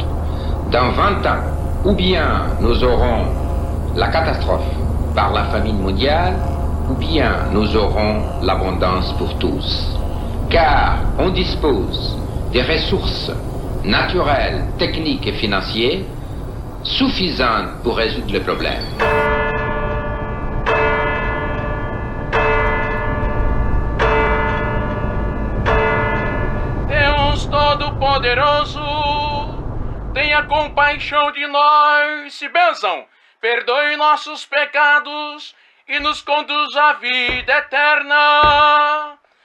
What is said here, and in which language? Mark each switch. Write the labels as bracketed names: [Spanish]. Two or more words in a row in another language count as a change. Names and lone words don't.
[French] Dans 20 ans, ou bien nous aurons la catastrophe par la famine mondiale, ou bien nous aurons l'abondance pour tous. Car on dispose des ressources naturelles, techniques et financières suffisantes pour résoudre le problème. [Portuguese] Deus Todo-Poderoso, tenha compaixão de nós e bênção, perdoe nossos pecados e nos conduz à vida eterna.